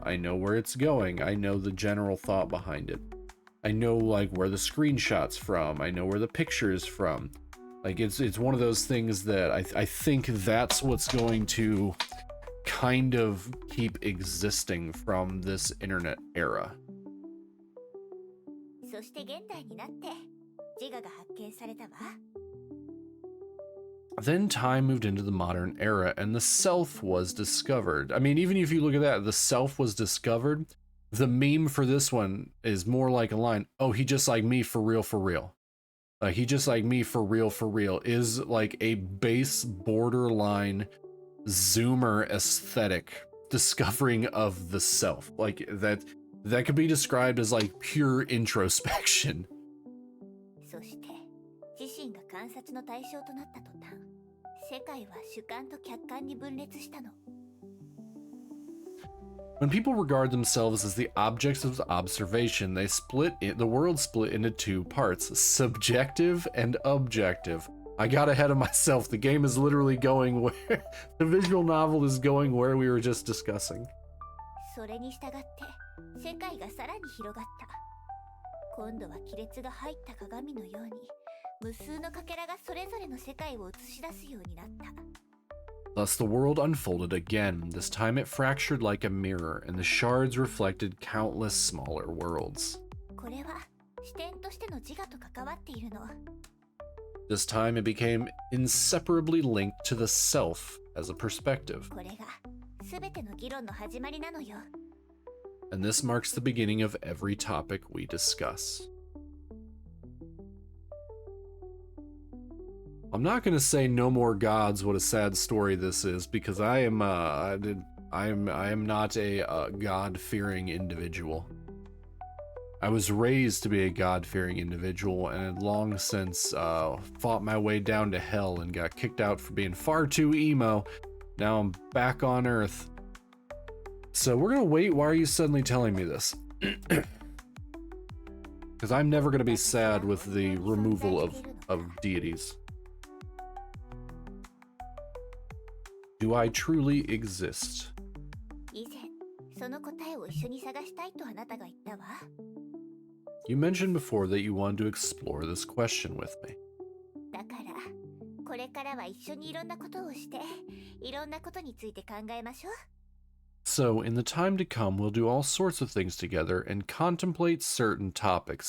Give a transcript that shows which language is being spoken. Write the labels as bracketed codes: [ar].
[en] I know where it's going. I know the general thought behind it. I know like where the screenshot's from. I know where the picture is from. Like it's one of those things that I think that's what's going to kind of keep existing from this internet era. [ja] そして現代になって自我が発見されたわ。 [en] Then time moved into the modern era and the self was discovered. I mean, even if you look at that, the self was discovered. The meme for this one is more like a line, oh, he just like me for real, for real. Like, he just like me for real, is like a base borderline Zoomer aesthetic discovering of the self. Like, that could be described as like pure introspection. [ja] そして自身が観察の対象となった途端、世界は主観と客観に分裂したの。 [en] When people regard themselves as the objects of observation, the world split into two parts, subjective and objective. I got ahead of myself. The game is literally going where the visual novel is going where we were just discussing. [ja] それに従って世界がさらに広がった。今度は亀裂が入った鏡のように、無数のかけらがそれぞれの世界を映し出すようになった。 [en] Thus the world unfolded again. This time it fractured like a mirror, and the shards reflected countless smaller worlds. [ja] これは視点としての自我と関わっているの。 [en] This time it became inseparably linked to the self as a perspective. [ja] これが全ての議論の始まりなのよ。 [en] And this marks the beginning of every topic we discuss. I'm not going to say no more gods, what a sad story this is, because I am not a God-fearing individual. I was raised to be a God-fearing individual and had long since fought my way down to hell and got kicked out for being far too emo. Now I'm back on Earth. So we're going to wait. Why are you suddenly telling me this? Because I'm never going to be sad with the removal of deities. Do I truly exist? [ja] 以前、その答えを一緒に探したいとあなたが言ったわ。 [en] You mentioned before that you wanted to explore this question with me. [ja] だから、これからは一緒にいろんなことをして、いろんなことについて考えましょう。 [en] So, in the time to come, we'll do all sorts of things together and contemplate certain topics.